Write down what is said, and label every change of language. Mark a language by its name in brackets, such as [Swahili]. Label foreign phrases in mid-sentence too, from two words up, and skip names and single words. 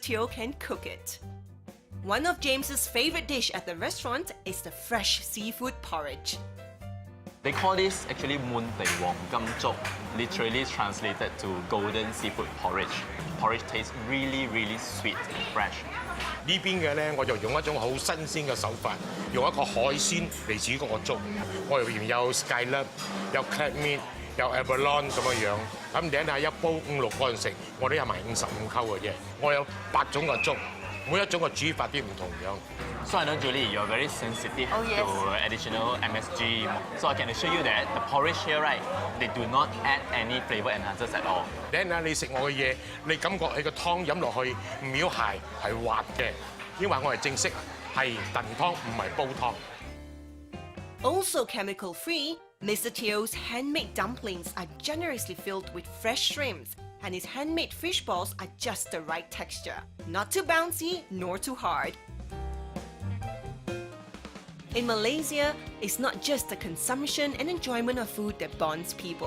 [English] Teo can cook it. One of James's favorite dish at the restaurant is the fresh seafood porridge. They call this actually Moon Tei Wong Gam Zhou, literally translated to golden seafood porridge. Porridge tastes really, really sweet and fresh. [Cantonese] 呢邊嘅咧，我就用一種好新鮮嘅手法，用一個海鮮嚟煮嗰個粥。我入邊有 scallop、有 [English] crab meat、 [Cantonese] 有 abalone 咁樣樣。咁你睇下一煲5-6個人食，我哋係賣55溝嘅啫。我有8種嘅粥，每一種嘅煮法啲唔同樣。 [English] So I know, Julie, you're very sensitive to additional MSG. So I can assure you that the porridge here, right, they do not add any flavor enhancers at all. [Cantonese] 你睇下你食我嘅嘢，你感覺你個湯飲落去唔要鞋係滑嘅，因為我係正式係燉湯，唔係煲湯。 [English] Also chemical-free, Mr. Teo's handmade dumplings are generously filled with fresh shrimps, and his handmade fish balls are just the right texture. Not too bouncy, nor too hard. In Malaysia, it's not just the consumption and enjoyment of food that bonds people.